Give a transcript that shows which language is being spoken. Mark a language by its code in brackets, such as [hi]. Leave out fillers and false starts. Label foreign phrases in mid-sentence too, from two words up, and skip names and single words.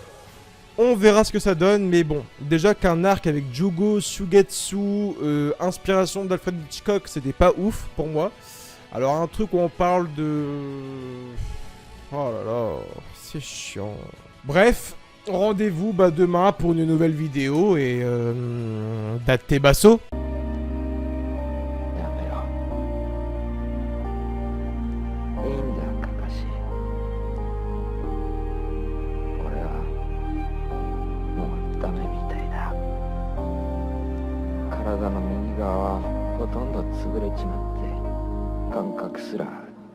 [fr] On verra ce que ça donne, mais bon, déjà qu'un arc avec Jugo, Sugetsu, inspiration d'Alfred Hitchcock, c'était pas ouf pour moi. Alors un truc où on parle de... Oh là là, c'est chiant. Bref, rendez-vous demain pour une nouvelle vidéo et... Date basso. [ja] やめろ。いいんだ、カカシ。俺はもうダメみたいだ。体の右側はほとんど潰れちまって感覚すら